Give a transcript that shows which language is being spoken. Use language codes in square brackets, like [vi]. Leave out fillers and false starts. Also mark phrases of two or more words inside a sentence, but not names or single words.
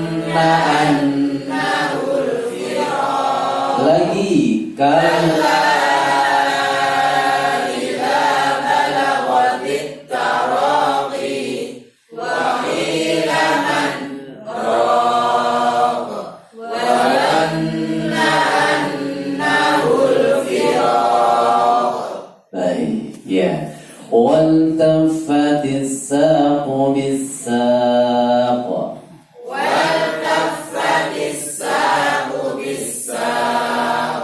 [ar] أنه الفراق. Lagi كلا إذا بلغت التراقي وقيل من راق وظن أنه الفراق. [id] baik ya [ar] والتفت الساق بالساق والتفت الساق بالساق.